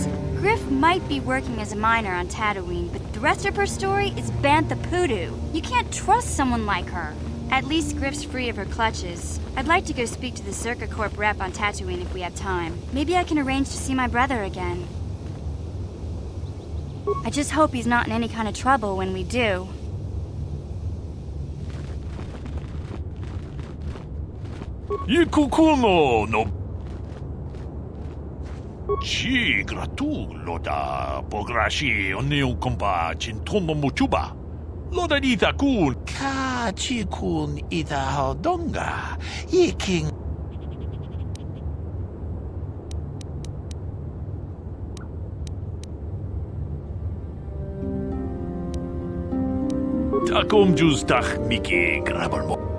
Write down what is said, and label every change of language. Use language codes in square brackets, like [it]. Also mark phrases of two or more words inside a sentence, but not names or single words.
[en] Griff might be working as a miner on Tatooine, but the rest of her story is Bantha Poodoo. You can't trust someone like her. At least Griff's free of her clutches. I'd like to go speak to the Zerka Corp rep on Tatooine if we have time. Maybe I can arrange to see my brother again. I just hope he's not in any kind of trouble when we do. Ikukuno no Chi gratu loda pograshi oniu kompa chintono muchuba. Loda dita kun ka chi kun ita hodonga. Yiking Takom juz tach miki grabelmo.